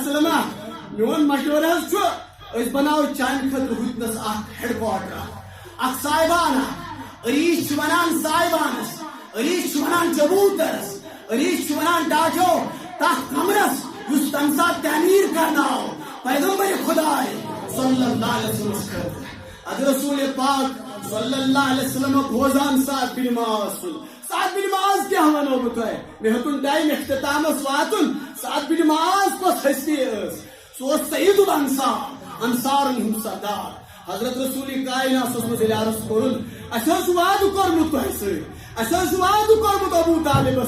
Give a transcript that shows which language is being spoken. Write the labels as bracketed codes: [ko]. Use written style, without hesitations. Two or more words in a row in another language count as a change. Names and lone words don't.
[ar] علیہ وسلم [ks] میون مشورٕ حظ چھُ أسۍ بناوو چانہِ خٲطرٕ ہُتنس اکھ [en] head quarter [ks] اکھ صاحبان عریش چھِ ونان صاحبانس عریش چھِ ونان چبوٗترس عریش چھِ ونان ٹاچو تتھ کمرس یُس تمہِ ساتہٕ تعمیٖر کرناو پیغمبر خداے [ar] صلی اللہ علیہ وسلم [ks] خٲطرٕ ادٕ رسول پاک [ar] صلی اللہ علیہ وسلم [ks] بوزان سعد بن معاذ سعد بن معاذ کیٛاہ ونو بہٕ تۄہہِ مےٚ ہیوٚتُن ٹایم اختتامس واتُن سعد بن معاذ کۄس ہستی ٲس سُہ اوس سعید الانصار انصارن ہُنٛد سردار حضرت رسول کائنات اوسمُت ییٚلہِ عرض کوٚرُن اَسہِ اوس وعدٕ کوٚرمُت تۄہہِ سۭتۍ اَسہِ اوس وعدٕ کوٚرمُت ابوٗ طالبس